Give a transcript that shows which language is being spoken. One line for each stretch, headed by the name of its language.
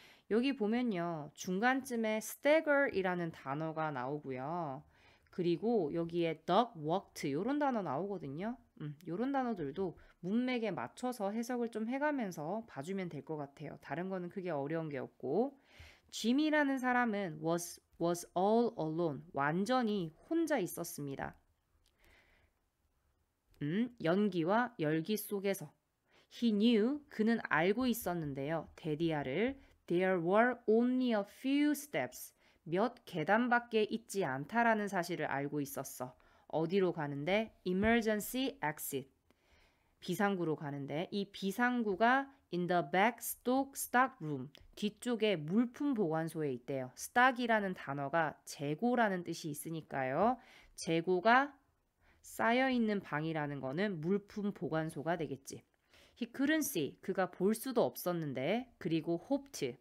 Korean: 여기 보면요. 중간쯤에 stagger이라는 단어가 나오고요. 그리고 여기에 duck walked 이런 단어 나오거든요. 이런 단어들도 문맥에 맞춰서 해석을 좀 해가면서 봐주면 될 것 같아요. 다른 거는 크게 어려운 게 없고. 짐이라는 사람은
English: was all alone.
Korean: 완전히 혼자 있었습니다. 연기와 열기 속에서.
English: He knew,
Korean: 그는 알고 있었는데요. 데디아를
English: There were only a few steps.
Korean: 몇 계단밖에 있지 않다라는 사실을 알고 있었어. 어디로 가는데?
English: Emergency exit.
Korean: 비상구로 가는데 이 비상구가
English: in the back stock room.
Korean: 뒤쪽에 물품 보관소에 있대요. stock이라는 단어가 재고라는 뜻이 있으니까요. 재고가 쌓여있는 방이라는 거는 물품 보관소가 되겠지.
English: He couldn't see.
Korean: 그가 볼 수도 없었는데 그리고 hoped.